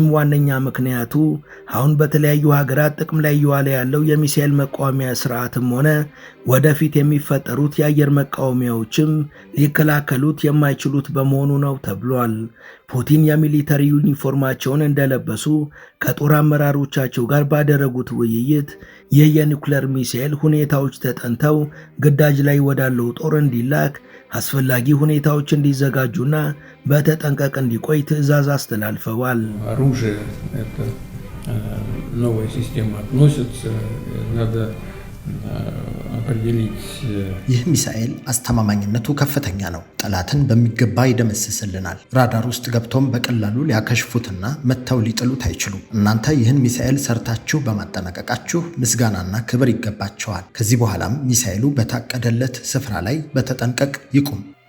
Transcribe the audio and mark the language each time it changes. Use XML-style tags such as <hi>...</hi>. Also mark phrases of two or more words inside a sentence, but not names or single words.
<am>ዋነኛ ምክንያቱ አሁን በተለያዩ ሀገራት ጥቅም ላይ እየዋለ ያለው የሚሳኤል መቃወሚያ ስርዓትም ሆነ ወደፊት የሚፈጠሩት የአየር መቃወሚያዎችም ሊከላከሉት የማይችሉት በመሆኑ ነው ተብሏል። ፑቲን የሚሊተሪ ዩኒፎርማቸውን እንደለበሱ ከጦር አመራሮቻቸው ጋር ባደረጉት ውይይት ይህ የኒውክሌር ሚሳኤል ሁኔታዎች ተጠንተው ግዳጅ ላይ ወዳለው ጦር እንዲላክ አስፈላጊ ሁኔታዎች እንዲዘጋጁና በተጠንቀቅ እንዲቆይ ትዕዛዝ አስተላልፈዋል።</am> <ru>оружие это новая система относится, надо</ru> <am>ይህ ሚሳኤል አስተማማኝነቱ ከፍተኛ ነው። ጠላትን በሚገባ ይደመስስልናል። ራዳር ውስጥ ገብቶም በቀላሉ ሊያከሽፉትና መተው ሊጥሉት አይችሉም። እናንተ ይህን ሚሳኤል ሰርታችሁ በማጠናቀቃችሁ ምስጋናና ክብር ይገባቸዋል። ከዚህ በኋላም ሚሳኤሉ በታቀደለት ስፍራ ላይ በተጠንቀቅ ይቁም።</am>